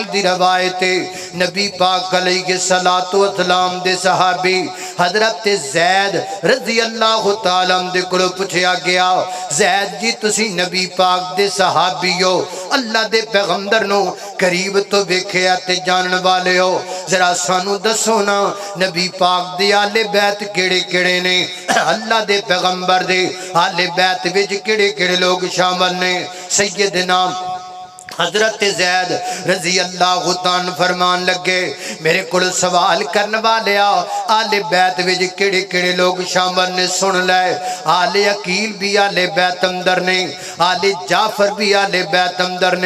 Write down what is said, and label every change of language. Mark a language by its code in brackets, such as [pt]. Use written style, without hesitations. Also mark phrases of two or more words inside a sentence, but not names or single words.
[pa] دی روایت نبی پاک علیہ السلام دے صحابی حضرت زید رضی اللہ تعالیٰ دے کلو پوچھیا گیا زید جی تسی نبی پاک دے صحابی ہو اللہ دے پیغمبر نو قریب تو ویکھیا تے جانن والے ہو ذرا سانو دسو نا نبی پاک دے آل بیت کیڑے کیڑے نے اللہ دے پیغمبر دے آل بیت وچ کیڑے کیڑے لوگ شامل نے سیدنا حضرت زید رضی اللہ تعالیٰ فرمان لگے میرے کل سوال کرنے والے آل بیت وچ کیڑے کیڑے لوگ شامل نے سن لے آل عقیل بھی آل بیت اندر نے آل جعفر بھی آل بیت اندر نے